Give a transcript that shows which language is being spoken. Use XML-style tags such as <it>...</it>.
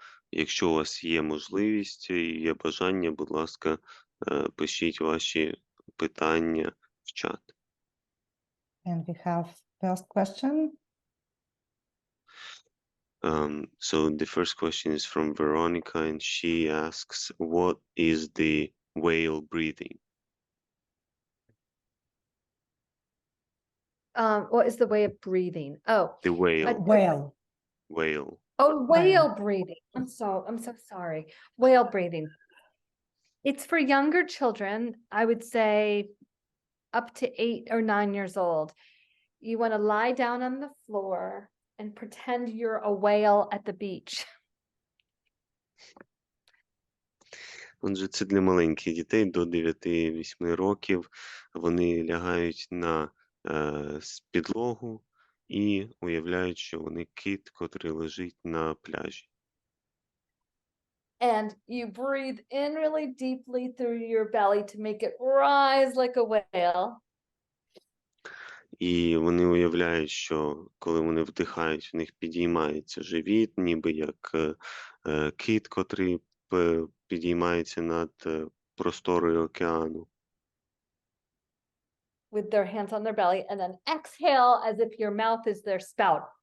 <uk>Якщо у вас є можливість і є бажання, будь ласка, пишіть ваші питання в чат.</uk> <en>And we have first question. So the first question is from Veronica, and she asks, what is the whale breathing? What is the way of breathing? Oh, The whale. Whale. Whale. oh, whale breathing. I'm so sorry. Whale breathing. It's for younger children, I would say up to 8 or 9 years old. You want to lie down on the floor and pretend you're a whale at the beach.</en> <uk>Отже, це для маленьких дітей до 9-8 років. Вони лягають на підлогу і уявляють, що вони кит, котрий лежить на пляжі.</uk> <en>And you breathe in really deeply through your belly to make it rise like a whale.</en> <uk>І вони уявляють, що коли вони вдихають, в них підіймається живіт, ніби як кит, котрий підіймається над просторою океану.</uk> <en>With their hands on their belly, and then exhale as if your mouth is their spout.</en>